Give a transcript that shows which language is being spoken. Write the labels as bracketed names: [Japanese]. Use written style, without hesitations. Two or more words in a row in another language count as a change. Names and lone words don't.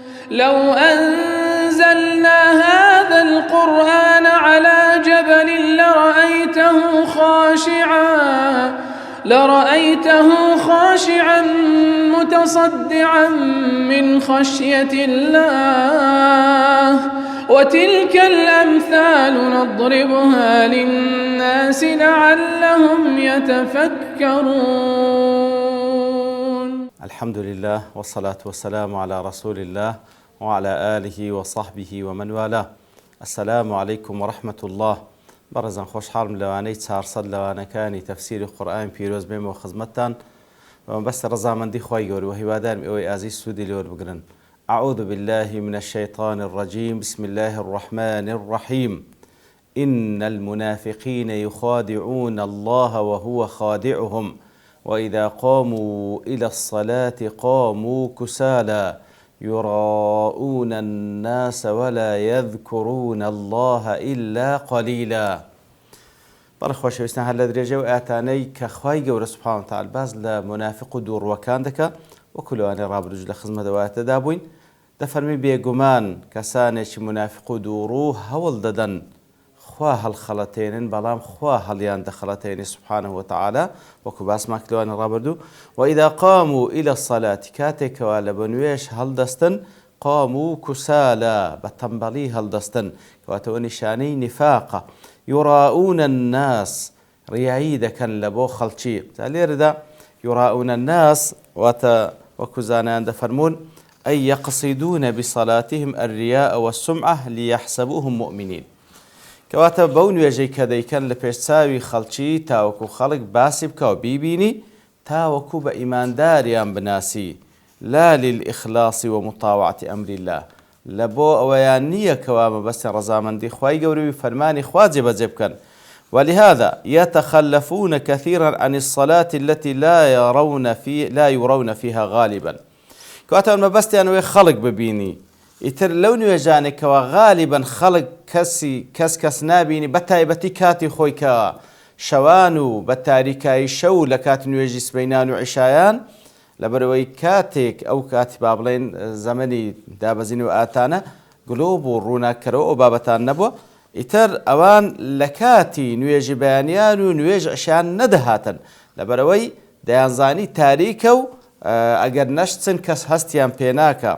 [Arabic] لو أنزلنا هذا القرآن على جبل لرأيته خاشعا متصدعا من خشية الله وتلك الأمثال نضربها للناس لعلهم يتفكرون. الحمد لله والصلاة والسلام على رسول الله وعلى آله وصحبه ومن والاه. السلام عليكم ورحمة الله. [Central Kurdish] بەڕێزان خۆشحاڵم لەوانەی 400 لەوانەکانی تەفسیری قورئان پیرۆز بێمەوە خزمەتتان بەمەبەستە ڕەزامەندی خوای گەورە و هیوادارم ئێوەی ئازیز سوودی لێوە بگرن. [Arabic] أعوذ بالله من الشيطان الرجيم. بسم الله الرحمن الرحيم. إن المنافقين يخادعون الله وهو خادعهم وإذا قاموا إلى الصلاة قاموا كسالى يراءون الناس ولا يذكرون الله إلا قليلا. [Central Kurdish] بەڵێ خۆشەویستان هەر لە درێژە و ئاتانەی کە خوای گەورە [Arabic] سوبحانەهو وتەعالا [Central Kurdish] باز لە مونافق و دووڕوەکان دەکا وەکو لەوانەی ڕابردوو لە خزمەتەوەتەدا بووین دەفەرمی بێگومان کەسانێکی منافق و دووڕوو هەوڵ دەدەن خوا هەڵخەڵەتێنن بەڵام خوا هەڵیان دەخەڵەتێنێ [Arabic] سوبحانەهو وتەعالا [Central Kurdish] وەکو باسمان کردووە ڕابردوو. [Arabic] وإذا قاموا إلى الصلاة [Central Kurdish] کاتێکەوە لە بە نوێژ هەڵدەستن [Arabic] قاموا كسالى [Central Kurdish] بەتەمبەڵی هەڵدەستن کەواتەوە نیشانەی نفاقە. [Arabic] يراءون الناس [Central Kurdish] ڕیایی دەکەن لە بۆ خەڵکی. [Arabic] لێرەدا يراءون الناس [Central Kurdish] وەکو زانایان دەفەرمون [Arabic] أي يقصدون بصلاتهم الرياء والسمعة ليحسبوهم مؤمنين. [Central Kurdish] کەواتە بەو نوێژەی کە دەیکەن لە پێشچاوی خەڵکی تاوەکو خەڵک باسی بکە و بیبینی تاوەکو بە ئیمانداریان بناسی [Arabic] لا للإخلاص ومطاوعة أمر الله [Central Kurdish] لە بۆ ئەوەیان نییە کەوا مەبەستی ڕەزامەندی خوای گەورەی فەرمانی خوا جێبەجێ بکەن. [Arabic] ولهذا يتخلفون كثيرا عن الصلاة التي لا يرون فيها غالبا. [Central Kurdish] کەواتە مەبەستیان وێ خەڵک ببینی ئیتر لەو نوێژانێکەوە غالیبەن خەڵک کەس نابینی بە تایبەتی کاتی خۆی کە شەوان و بە تاریکایی شەو لە کات نوێژی سبەینان و عیشایان لەبەرەوەی کاتێک ئەو کاتی با بڵێن زەمەنی دابەزین و ئاتانە گلۆب و ڕووناکەرەوە ئەو بابەتان نەبووە ئیتر ئەوان لە کاتی نوێژی بەیانیان و نوێژ عیشایان نەدەهاتن لەبەرەوەی دەیانزانی تاریکە و ئەگەر نەشتن کەس هەستیان پێناکە.